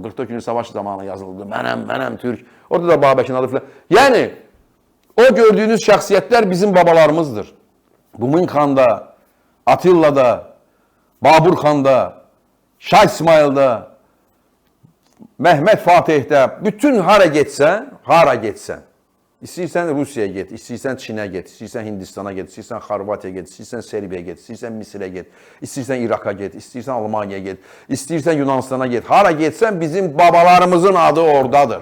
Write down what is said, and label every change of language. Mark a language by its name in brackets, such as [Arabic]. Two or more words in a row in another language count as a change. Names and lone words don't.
[Turkish] 44 günlük savaş zamanı yazıldı. [Azerbaijani] Menem Türk. Orada da Babəkin adı falan. Yani o gördüğünüz şəxsiyyətlər bizim babalarımızdır. Bumin Xanda, Atilla'da, Babur Xanda, Şah İsmail'da, Mehmet Fatih'də, bütün hara getsən, İstəyirsən Rusiyaya get, istəyirsən Çinə get, istəyirsən Hindistana get, istəyirsən Xorvatiyaya get, istəyirsən Serbiyaya get, istəyirsən Misirə get, istəyirsən İraka get, istəyirsən Almaniyaya get, istəyirsən Yunanistana get. Hara getsən bizim babalarımızın adı oradadır.